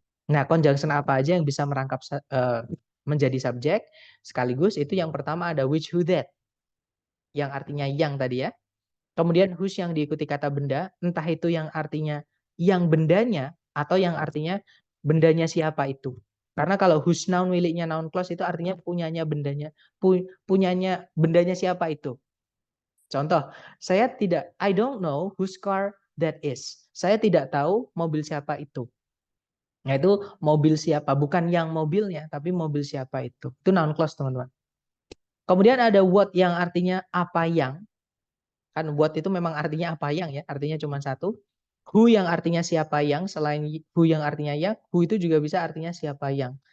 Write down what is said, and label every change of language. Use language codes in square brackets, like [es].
[id] Nah, conjunction apa aja yang bisa merangkap menjadi subjek sekaligus itu yang pertama ada which, who, that. Yang artinya yang tadi ya. Kemudian whose yang diikuti kata benda, entah itu yang artinya yang bendanya atau yang artinya bendanya siapa itu. Karena kalau whose noun miliknya noun clause itu artinya punyanya bendanya, punyanya bendanya siapa itu. Contoh, [en] I don't know whose car that is. [id] Saya tidak tahu mobil siapa itu. Nah itu mobil siapa, bukan yang mobilnya, tapi mobil siapa itu. Itu noun clause teman-teman. Kemudian ada what yang artinya apa yang. Kan what itu memang artinya apa yang ya, artinya cuma satu. Who yang artinya siapa yang, selain who yang artinya yang, who itu juga bisa artinya siapa yang.